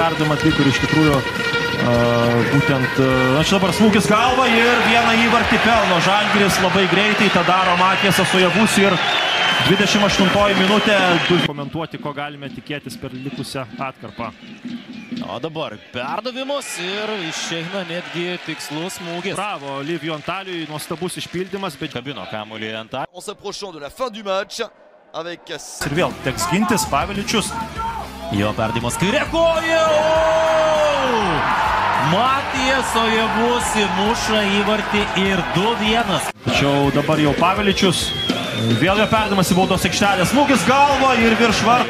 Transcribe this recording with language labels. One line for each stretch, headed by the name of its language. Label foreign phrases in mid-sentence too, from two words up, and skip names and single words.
Lithuanian: Perdavimą atliko ir iš tikrųjų būtent, čia dabar smūgis galva ir vieną įvartį pelno Žalgiris labai greitai, tą daro Matijasas Ojavusi ir 28 minutė. Komentuoti, ko galime tikėtis per likusią atkarpą. O dabar perdavimas ir išeina netgi tikslus smūgis. Bravo, Livio Antaliui, nuostabus išpildymas, bet kabino kamuolį Antaliui.
French: En s'approchant de la fin du match avec...
Lithuanian: Ir vėl teks gintis, Paviličius Jo perdavimas kairė koja. Matijas Ojavusi muša įvartį ir 2-1. Tačiau dabar jau Paveličius. Vėl jo perdavimas į baudos aikštelę. Smūgis galva ir virš vartų.